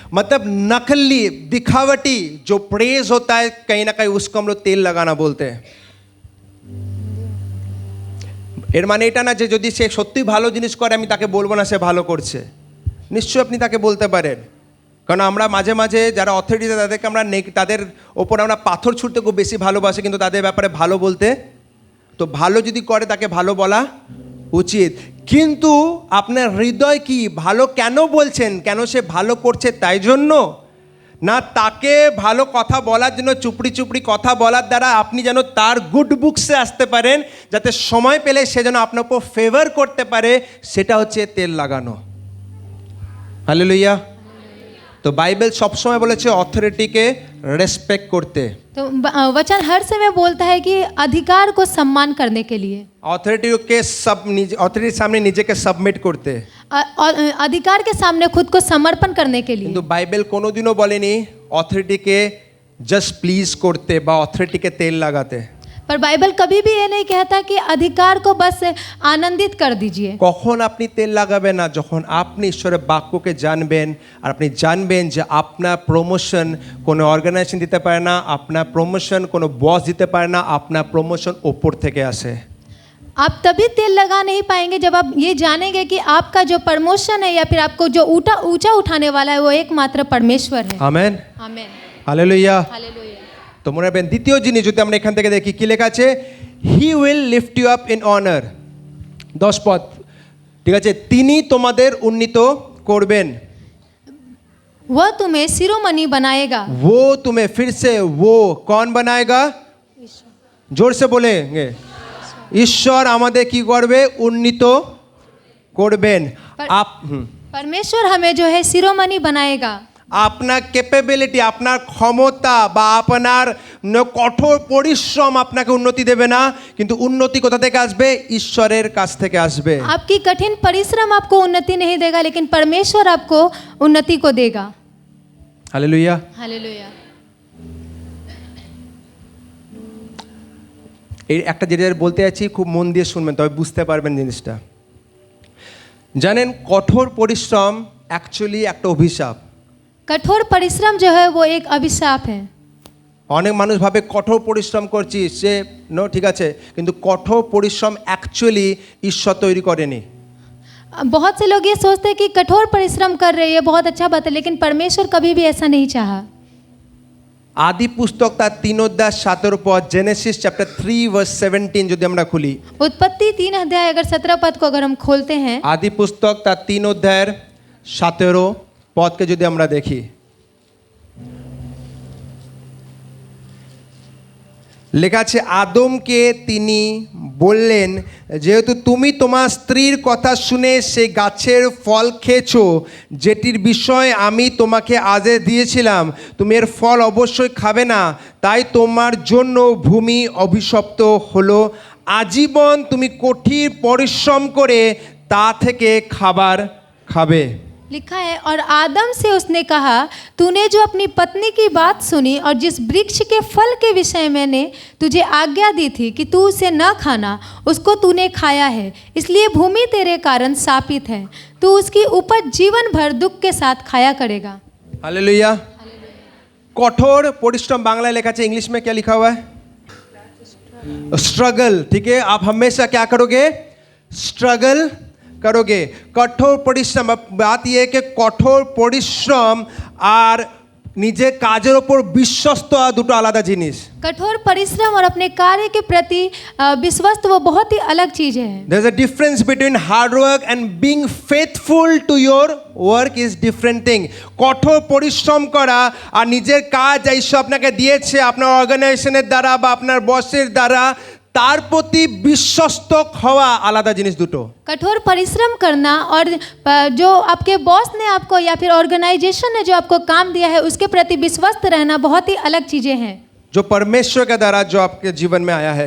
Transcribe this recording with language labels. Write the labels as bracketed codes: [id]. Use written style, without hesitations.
[hi] मतलब नकली दिखावटी जो प्रेज होता है कहीं ना कहीं उसको हम लोग तेल लगाना बोलते हैं। [bn] এর মানে এটা না যে যদি সে সত্যি ভালো জিনিস করে আমি তাকে বলবো না সে ভালো করছে, নিশ্চয়ই আপনি তাকে বলতে পারেন। কারণ আমরা মাঝে মাঝে যারা অথরিটি তাদেরকে আমরা তাদের ওপর আমরা পাথর ছুটতে খুব বেশি ভালোবাসি, কিন্তু তাদের ব্যাপারে ভালো বলতে, তো ভালো যদি করে তাকে ভালো বলা উচিত। কিন্তু আপনার হৃদয় কি, ভালো কেন বলছেন, কেন সে ভালো করছে তাই জন্য, না তাকে ভালো কথা বলার জন্য চুপড়ি চুপড়ি কথা বলার দ্বারা আপনি যেন তার গুড বুকসে আসতে পারেন, যাতে সময় পেলে সে যেন আপনার উপর ফেভার করতে পারে, সেটা হচ্ছে তেল লাগানো। হালেলুয়া। তো বাইবেল সবসময় বলেছে অথরিটিকে রেসপেক্ট করতে। [hi] तो वचन हर समय बोलता है कि अधिकार को सम्मान करने के लिए, [bn] অথরিটির সামনে নিজেকে সাবমিট করতে। [hi] और अधिकार के सामने खुद को समर्पण करने के लिए। [bn] কিন্তু বাইবেল কোনোদিনও বলেনি অথরিটিকে জাস্ট প্লিজ করতে বা অথরিটিকে তেল লাগাতে। [hi] पर बाइबल कभी भी ये नहीं कहता कि अधिकार को बस आनंदित कर दीजिए। [bn] কখন আপনি তেল লাগাবেন না, যখন আপনি ঈশ্বরের বাক্যকে জানবেন আর আপনি জানবেন যে আপনার প্রমোশন কোনো অর্গানাইজেশন দিতে পারে না, আপনার প্রমোশন কোনো বস দিতে পারে না, আপনার প্রমোশন ওপর থেকে আসে। [hi] आप तभी तेल लगा नहीं पाएंगे जब आप ये जानेंगे कि आपका जो प्रमोशन है या फिर आपको जो ऊंचा उठाने वाला है वो एकमात्र परमेश्वर है। [bn] আমেন, [hi] आमीन, [bn] হালেলুয়া। [hi] हालेलुया। [bn] তো মনে রাখবেন দ্বিতীয় জিনিস যদি আমরা এখান থেকে দেখি, কি লেখা আছে? [en] He will lift you up in honour. [bn] 10 পদ, ঠিক আছে, তিনি তোমাদের উন্নীত করবেন। [hi] वह तुम्हें शिरोमणि बनाएगा। वो तुम्हें, फिर से वो कौन बनाएगा? जोर से बोलेंगे, [bn] ঈশ্বর আমাদের কি করবে? উন্নীত করবেন। [hi] परमेश्वर हमें जो है शिरोमणि बनाएगा। [bn] আপনার ক্যাপাবিলিটি, আপনার ক্ষমতা বা আপনার কঠোর পরিশ্রম আপনাকে উন্নতি দেবে না, কিন্তু উন্নতি কোথা থেকে আসবে? ঈশ্বরের কাছ থেকে আসবে। [hi] आपकी कठिन परिश्रम आपको उन्नति नहीं देगा, लेकिन परमेश्वर आपको उन्नति को देगा। Hallelujah, hallelujah. [bn] এই একটা যেটা বলতে যাচ্ছি খুব মন দিয়ে শুনবেন, তবে বুঝতে পারবেন জিনিসটা। জানেন কঠোর পরিশ্রম অ্যাকচুয়ালি একটা অভিশাপ। [hi] कठोर परिश्रम जो है वो एक अभिशाप है। [bn] অনেক মানুষ ভাবে কঠোর পরিশ্রম করছি সে ঠিক আছে, কিন্তু কঠোর পরিশ্রম অ্যাকচুয়ালি ঈশ্বর তৈরি করেনি। [hi] बहुत से लोग ये सोचते हैं कि कठोर परिश्रम कर रहे हैं बहुत अच्छा बात है, लेकिन परमेश्वर कभी भी ऐसा नहीं चाहा। [bn] আদি পুস্তক তার 3 অধ্যায় 17 পদ, জেনেসিস চ্যাপ্টার 3 ভার্স 17 যদি আমরা খুলি, [hi] उत्पत्ति 3 अध्याय अगर 17 पद को अगर हम खोलते हैं, [bn] আদি পুস্তক তার 3 অধ্যায়ের 17 পদকে যদি আমরা দেখি, লেখা আছে আদমকে তিনি বললেন, যেহেতু তুমি তোমার স্ত্রীর কথা শুনে সেই গাছের ফল খেয়েছো, যেটির বিষয় আমি তোমাকে আদেশ দিয়েছিলাম তুমি এর ফল অবশ্যই খাবে না, তাই তোমার জন্য ভূমি অভিশপ্ত হলো, আজীবন তুমি কঠিন পরিশ্রম করে তা থেকে খাবার খাবে। [hi] लिखा है, और आदम से उसने कहा, तूने जो अपनी पत्नी की बात सुनी और जिस वृक्ष के फल के विषय मैंने तुझे आज्ञा दी थी कि तू उसे न खाना, उसको तूने खाया है, इसलिए भूमि तेरे कारण शापित है, तू उसकी उपज जीवन भर दुख के साथ खाया करेगा। हालेलुया। कठोर परिश्रम बांग्ला लिखा है, इंग्लिश में क्या लिखा हुआ है? स्ट्रगल। ठीक है, आप हमेशा क्या करोगे? स्ट्रगल करोगे। कठोर परिश्रम, बात यह है कि कठोर परिश्रम और [bn] নিজের কাজের উপর বিশ্বস্ত দুটো আলাদা জিনিস। [hi] कठोर परिश्रम और अपने कार्य के प्रति विश्वस्त वो बहुत ही अलग चीज है। [en] There is a difference between hard work and being faithful to your work is different thing. [bn] কঠোর পরিশ্রম করা আর নিজের কাজ ঈশ্বর আপনাকে দিয়েছে আপনার অর্গানাইজেশনের দ্বারা বা আপনার বসের দ্বারা তার প্রতি বিশ্বস্ত হওয়া আলাদা জিনিস দুটো। [hi] कठोर परिश्रम करना और जो आपके बॉस ने आपको या फिर ऑर्गेनाइजेशन ने जो आपको काम दिया है उसके प्रति विश्वस्त रहना बहुत ही अलग चीज़ें हैं, जो परमेश्वर के द्वारा जो आपके जीवन में आया है।